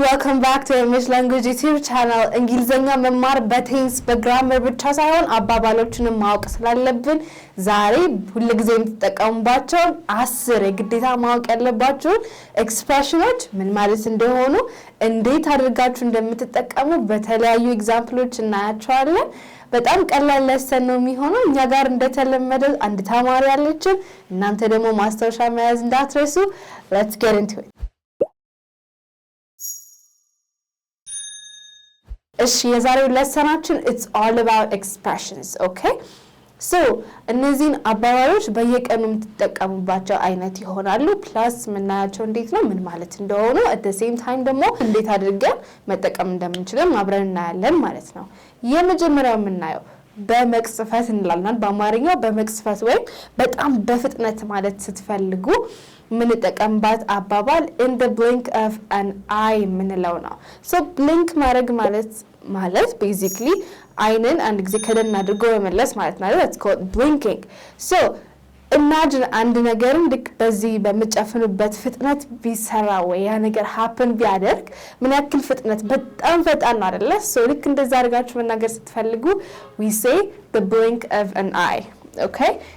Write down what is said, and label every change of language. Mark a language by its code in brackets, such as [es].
[en] ዌልካም ባክ ቱ ኢንግሊሽ ላንጉዌጅ ዩቲዩብ ቻናል። [am] እንግሊዘኛ መማር በቴንስ በግራመር ብቻ ሳይሆን አባባሎችንም ማወቅ ስላለብን ዛሬ ሁልጊዜ የምትጠቀሙባቸው 10 የግዴታ ማወቅ ያለባችሁ ኤክስፕሬሽኖች ምን ማለት እንደሆኑ እንዴት አድርጋችሁ እንደምትጠቀሙ በተለያዩ ኤግዛምፕሎች እናያቸዋለን። በጣም ቀላል ለሰን ነው የሚሆነው። እኛ ጋር እንደተለመደው አንድ ተማሪ አለችን። እናንተ ደግሞ ማስታወሻ መያዝ እንዳትረሱ። [en] Let's get into it. [am] እሺ የዛሬው ለሰናችን [en] it's all about expressions, okay? [am] So እነዚህን አባባሎች በየቀኑ የምትጠቀሙባቸው አይነት ይሆናሉ። ፕላስ ምናያቸው እንዴት ነው ምን ማለት እንደሆኑ [en] at the same time [am] ደግሞ እንዴት አድርገን መጠቀም እንደምንችል አብረን እናያለን ማለት ነው። የመጀመሪያው የምናየው በመቅጽፈት እንላለን። በአማርኛው በመቅጽፈት ወይም በጣም በፍጥነት ማለት ስትፈልጉ ምን ተጠቀምባት አባባል [en] in the blink of an eye [am] ምንለው ነው። so blink ማድረግ ማለት basically አይንን አንድ ጊዜ ከደን አድርጎ መመለስ ማለት ነው። [en] that's called blinking. [am] so imagine አንድ ነገርን ልክ በዚህ በመጨፈኑበት ፍጥነት ቢሰራ ወይ ያ ነገር happen ቢያደርግ ምን ያክል ፍጥነት በጣም ፈጣን ነው አይደለ? [en] so [am] ልክ እንደዛ አድርጋችሁ መናገር ስትፈልጉ [en] we say the blink of an eye, okay?